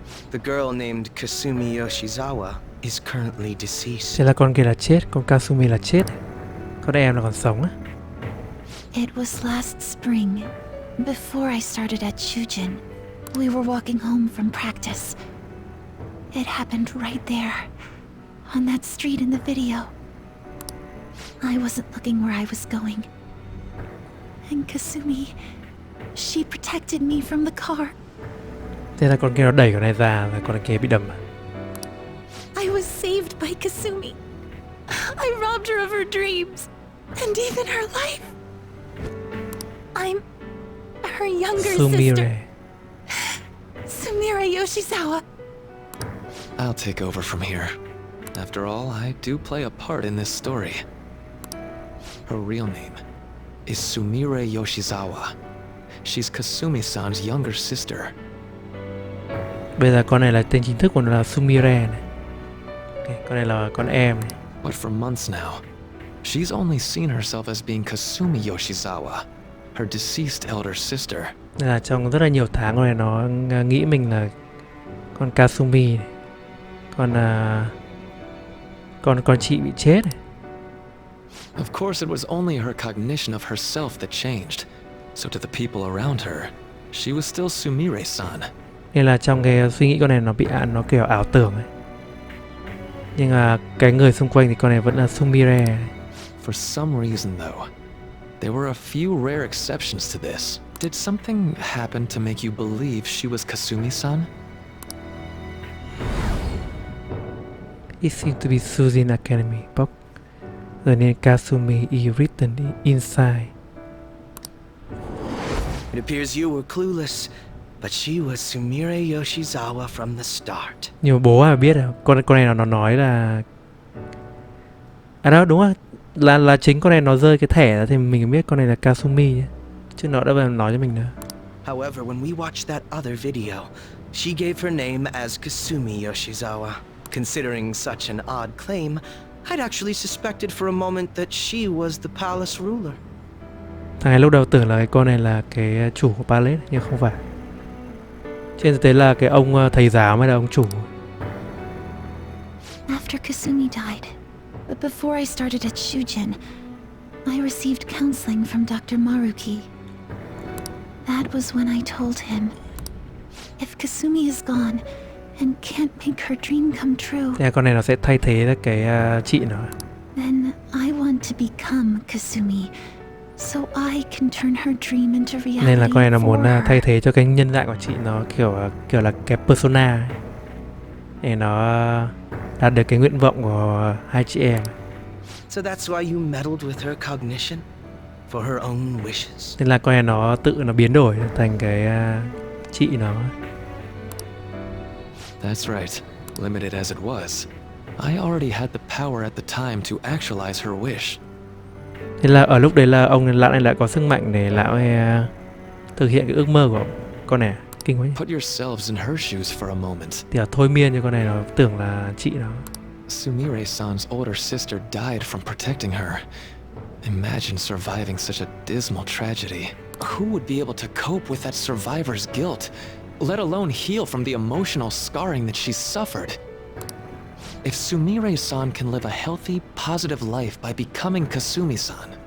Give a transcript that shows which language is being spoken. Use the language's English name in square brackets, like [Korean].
[English] The girl named Kasumi Yoshizawa is currently deceased. [Vietnamese] Thế là con kia là chết, con Kasumi là chết. Con em là còn sống á. [English] It was last spring, before I started at Shujin. We were walking home from practice. It happened right there, on that street in the video. I wasn't looking where I was going. And Kasumi, she protected me from the car. [Vietnamese] Thế là con kia nó đẩy con này ra và con kia bị đâm. [English] I was saved by Kasumi. I robbed her of her dreams, and even her life. I'm her younger sister, Sumire Yoshizawa. I'll take over from here. After all, I do play a part in this story. Her real name is Sumire Yoshizawa. She's Kasumi-san's younger sister. [Vietnamese] Bây giờ con này là tên chính thức của nó là Sumire này. Okay, con này là con em này. [English] But for months now, she's only seen herself as being Kasumi Yoshizawa, her deceased elder sister. [Vietnamese] Nên là trong rất là nhiều tháng rồi nó nghĩ mình là con Kasumi này. Con chị bị chết này. [English] Of course, it was only her cognition of herself that changed. So to the people around her, she was still Sumire-san. [Vietnamese] Nên là trong cái suy nghĩ con này nó bị nó kiểu ảo tưởng ấy. Nhưng mà cái người xung quanh thì con này vẫn là Sumire này. [English] For some reason though, there were a few rare exceptions to this. Did something happen to make you believe she was Kasumi-san? It seems to be Suzin Academy book. The name Kasumi is written inside. It appears you were clueless, but she was Sumire Yoshizawa from the start. [Vietnamese] Nhiều bố à biết à, con này nó nói là đó đúng rồi, là chính con này nó rơi cái thẻ ra thì mình biết con này là Kasumi nhé. Chứ nó đã vào nói cho mình nữa. [English] However, when we watched that other video, she gave her name as Kasumi Yoshizawa. Considering such an odd claim, I'd actually suspected for a moment that she was the palace ruler. [Vietnamese] Thằng này lúc đầu tưởng là cái con này là cái chủ của palace nhưng không phải. Trên thực tế là cái ông thầy giáo mới là ông chủ. [English] After Kasumi died, but before I started at Shujin, I received counseling from Dr. Maruki. That was when I told him, if Kasumi is gone and can't make her dream come true, [Vietnamese] Thế con này nó sẽ thay thế cái chị nó. [English] then I want to become Kasumi, so I can turn her dream into reality. [Vietnamese] Nên là con này nó muốn [English] for her. [Vietnamese] thay thế cho cái nhân dạng của chị nó kiểu là cái persona ấy. Để nó đạt được cái nguyện vọng của hai chị em. [English] So that's why you meddled with her cognition? For her own wishes? [Vietnamese] Nên là con này nó tự nó biến đổi thành cái chị nó. [English] That's right. Limited as it was, I already had the power at the time to actualize her wish. [Vietnamese] Thế là ở lúc đấy là ông lão này lại có sức mạnh để lão ấy thực hiện cái ước mơ của con này. Kinh quá nhỉ. [English] Put yourselves in her shoes for a moment. [Vietnamese] Thì thôi miên cho con này nó tưởng là chị nó. [English] Sumire-san's older sister died from protecting her. Imagine surviving such a dismal tragedy. Who would be able to cope with that survivor's guilt, let alone heal from the emotional scarring that she suffered? If Sumire-san can live a healthy, positive life by becoming Kasumi-san,